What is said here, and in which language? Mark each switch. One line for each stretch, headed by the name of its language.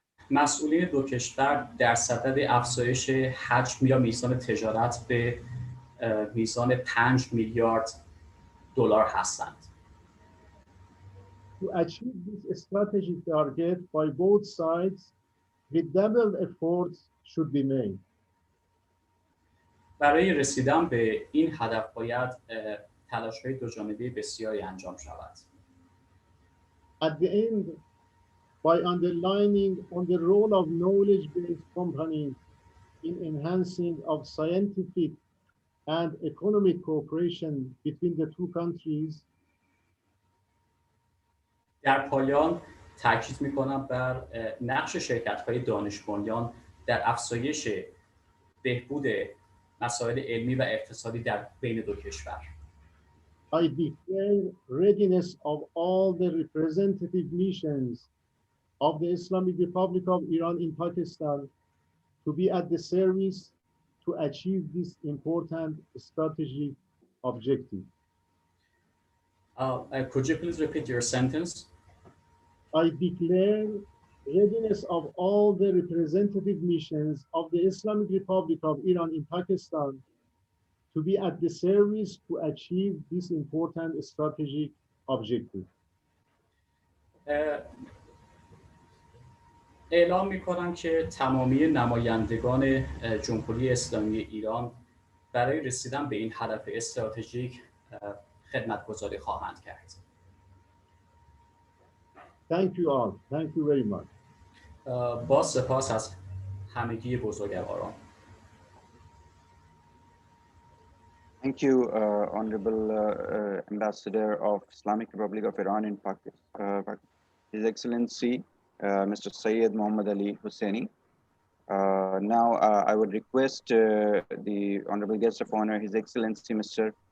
Persian: مسئولین دو کشور در صدد افزایش حجم یا میزان تجارت به میزان 5 میلیارد دلار هستند.
English: To achieve this strategic target by both sides, redoubled efforts should be made.
Persian: برای رسیدن به این هدف باید تلاش‌های دوجانبه بسیاری انجام شود.
English: At the end, by underlining on the role of knowledge-based companies in enhancing of scientific and economic cooperation between the two countries,
Persian: در پایان تاکید می‌کنم بر نقش شرکت‌های دانش بنیان در افزایش بهبود مسائل علمی و اقتصادی در بین دو کشور.
English: I declare readiness of all the representative missions of the Islamic Republic of Iran in Pakistan to be at the service to achieve this important strategic objective. Could you please repeat your sentence? I declare readiness of all the representative missions of the Islamic Republic of Iran in Pakistan to be at the service to achieve this important strategic objective.
Persian: اعلام می‌کنم که تمامی نمایندگان جمهوری اسلامی ایران برای رسیدن به این هدف استراتژیک خدمت‌گزاری خواهند کرد.
English: Thank you all. Thank you very much.
Persian: با سپاس از همگی بزرگواران.
English: Thank you, Honorable Ambassador of Islamic Republic of Iran in Pakistan, His Excellency, Mr. Syed Mohammad Ali Husseini. Now, I would request the Honorable Guest of Honor, His Excellency, Mr.